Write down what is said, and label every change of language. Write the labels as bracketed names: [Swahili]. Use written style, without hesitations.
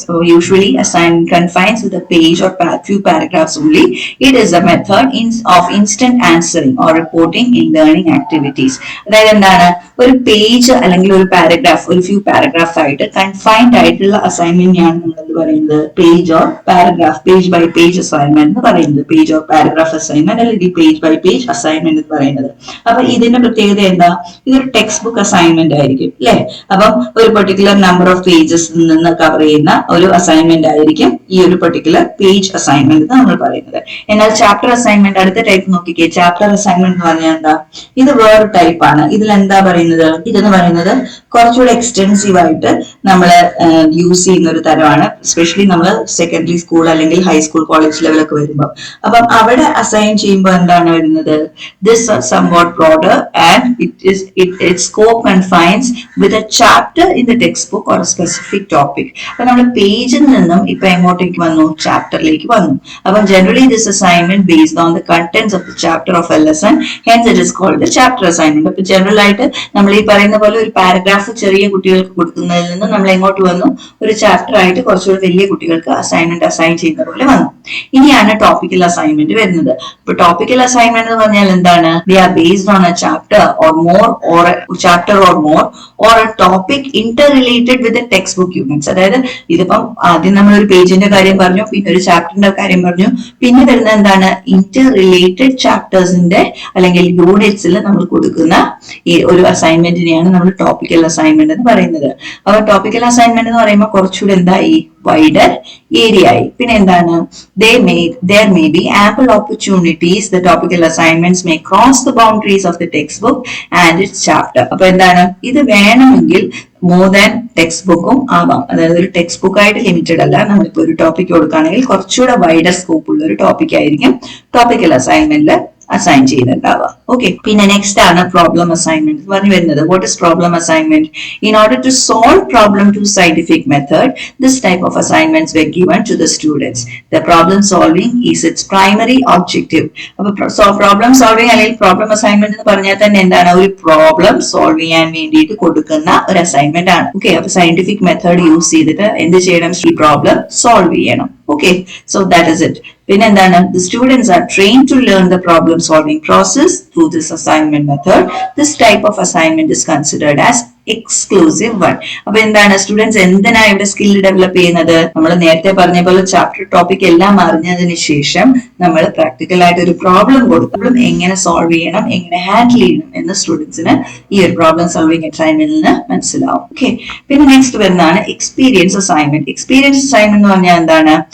[English] So usually assignment confines with a page or few paragraphs only. It is a method of instant answering or reporting in learning activities. [Malayalam] അതായത് എന്താണ്, ഒരു page അല്ലെങ്കിൽ ഒരു paragraph, ഒരു few paragraph ആയിട്ട് confined ആയിട്ടുള്ള assignment ആണ് നമ്മൾ പറയുന്നത് page or paragraph, page by page assignment എന്ന് പറയുന്നത്. പേജ് ഓർ പാരഗ്രാഫ് അസൈൻമെന്റ് അല്ലെങ്കിൽ പേജ് ബൈ പേജ് അസൈൻമെന്റ് എന്ന് പറയുന്നത്. അപ്പൊ ഇതിന്റെ പ്രത്യേകത എന്താ? ഇതൊരു ടെക്സ്റ്റ് ബുക്ക് അസൈൻമെന്റ് ആയിരിക്കും അല്ലെ. അപ്പം ഒരു പെർട്ടിക്കുലർ നമ്പർ ഓഫ് പേജസ് നിന്ന് കവർ ചെയ്യുന്ന ഒരു അസൈൻമെന്റ് ആയിരിക്കും ഈ ഒരു പെർട്ടിക്കുലർ പേജ് അസൈൻമെന്റ് എന്ന് നമ്മൾ പറയുന്നത്. എന്നാൽ ചാപ്റ്റർ അസൈൻമെന്റ് അടുത്ത ടൈപ്പ് നോക്കിക്കേ. ചാപ്റ്റർ അസൈൻമെന്റ് എന്ന് പറഞ്ഞാൽ എന്താ? ഇത് വേറൊരു ടൈപ്പ് ആണ്. ഇതിൽ എന്താ പറയുന്നത്? ഇതെന്ന് പറയുന്നത് കുറച്ചുകൂടെ എക്സ്റ്റെൻസീവ് ആയിട്ട് നമ്മൾ യൂസ് ചെയ്യുന്ന ഒരു തരമാണ്. എസ്പെഷ്യലി നമ്മൾ സെക്കൻഡറി സ്കൂൾ അല്ലെങ്കിൽ ഹൈസ്കൂൾ കോളേജ് ലെവലൊക്കെ വരുമ്പോൾ. അപ്പം അവിടെ അസൈൻ ചെയ്യുമ്പോൾ എന്താണ് വരുന്നത്? [English] This are somewhat broader and its scope confines with a chapter in the textbook or a specific topic. [Malayalam] അപ്പൊ നമ്മൾ പേജിൽ നിന്നും ഇപ്പൊ എങ്ങോട്ടേക്ക് വന്നു? ചാപ്റ്ററിലേക്ക് വന്നു. [English] അപ്പം generally this assignment based on the contents of the chapter of a lesson, hence it is called the chapter assignment. [Malayalam] അപ്പൊ general ആയിട്ട് നമ്മൾ ഈ പറയുന്ന പോലെ ഒരു പാരഗ്രാഫ് ചെറിയ കുട്ടികൾക്ക് കൊടുക്കുന്നതിൽ നിന്ന് നമ്മൾ എങ്ങോട്ട് വന്നു? ഒരു ചാപ്റ്റർ ആയിട്ട് കുറച്ചുകൂടി വലിയ കുട്ടികൾക്ക് അസൈൻമെന്റ് അസൈൻ ചെയ്യുന്ന പോലെ വന്നു. ഇനിയാണ് ടോപ്പിക്കൽ അസൈൻമെന്റ് വരുന്നത്. ഇപ്പൊ ടോപ്പിക്കൽ അസൈൻമെന്റ് എന്ന് പറഞ്ഞാൽ എന്താണ്? [English] They are based on a chapter or more or a chapter or more or a topic interrelated with the textbook units. [Malayalam] അതായത് ഇതിപ്പം ആദ്യം നമ്മൾ ഒരു പേജിന്റെ കാര്യം പറഞ്ഞു, പിന്നെ ഒരു ചാപ്റ്ററിന്റെ കാര്യം പറഞ്ഞു, പിന്നെ വരുന്ന എന്താണ്? ഇന്റർ റിലേറ്റഡ് ചാപ്റ്റേഴ്സിന്റെ അല്ലെങ്കിൽ യൂണിറ്റ്സിൽ നമ്മൾ കൊടുക്കുന്ന ഈ ഒരു അസൈൻമെന്റിനെയാണ് നമ്മൾ ടോപ്പിക്കൽ അസൈൻമെന്റ് എന്ന് പറയുന്നത്. അപ്പൊ ടോപ്പിക്കൽ അസൈൻമെന്റ് എന്ന് പറയുമ്പോൾ കുറച്ചുകൂടി എന്തായി? [English] wider area. [Malayalam] പിന്നെ എന്താണ്? [English] there may be ample opportunities. The topical assignments may cross the boundaries of the textbook and its chapter. [Malayalam] അപ്പൊ എന്താണ്? ഇത് വേണമെങ്കിൽ മോർ ദാൻ ടെക്സ്റ്റ് ബുക്കും ആവാം. അതായത് ഒരു ടെക്സ്റ്റ് ബുക്ക് ആയിട്ട് ലിമിറ്റഡ് അല്ല. നമ്മളിപ്പോ ഒരു ടോപ്പിക് കൊടുക്കുകയാണെങ്കിൽ കുറച്ചുകൂടെ വൈഡർ സ്കോപ്പ് ഉള്ള ഒരു ടോപ്പിക് ആയിരിക്കും ടോപ്പിക്കൽ അസൈൻമെന്റിൽ അസൈൻ ചെയ്യുന്നുണ്ടാവുക. ഓക്കെ, പിന്നെ നെക്സ്റ്റ് ആണ് പ്രോബ്ലം അസൈൻമെന്റ് പറഞ്ഞു വരുന്നത്. [English] What is problem assignment? In order to solve problem to scientific method, this type of assignments were given to the students. The problem solving is its primary objective. [Malayalam] അപ്പൊ problem solving അല്ലെങ്കിൽ problem assignment എന്ന് പറഞ്ഞാൽ തന്നെ എന്താണ്? ഒരു problem solve ചെയ്യാൻ വേണ്ടിയിട്ട് കൊടുക്കുന്ന ഒരു അസൈൻമെന്റ് ആണ്. ഓക്കെ, അപ്പൊ സയന്റിഫിക് മെത്തേഡ് യൂസ് ചെയ്തിട്ട് എന്ത് ചെയ്യണം? ഈ പ്രോബ്ലം സോൾവ് ചെയ്യണം. [English] Okay, so that is it. [Malayalam] പിന്നെ എന്താണ്? [English] The students are trained to learn the problem solving process through this assignment method. This type of assignment is considered as exclusive one. [Malayalam] അപ്പൊ എന്താണ്? Students എന്തിനാ ഇവിടെ skill develop ചെയ്യുന്നത്? നമ്മൾ നേരത്തെ പറഞ്ഞ പോലെ ചാപ്റ്റർ ടോപ്പിക് എല്ലാം അറിഞ്ഞതിന് ശേഷം നമ്മൾ പ്രാക്ടിക്കൽ ആയിട്ട് ഒരു പ്രോബ്ലം കൊടുക്കുമ്പോഴും എങ്ങനെ സോൾവ് ചെയ്യണം, എങ്ങനെ ഹാൻഡിൽ ചെയ്യണം എന്ന് സ്റ്റുഡൻസിന് ഈ ഒരു പ്രോബ്ലം സോൾവിംഗ് അസൈൻമെന്റിൽ നിന്ന് മനസ്സിലാവും. ഓക്കെ, പിന്നെ നെക്സ്റ്റ് വരുന്നതാണ് എക്സ്പീരിയൻസ് അസൈൻമെന്റ്. എക്സ്പീരിയൻസ് അസൈൻമെന്റ് എന്ന് പറഞ്ഞാൽ എന്താണ്?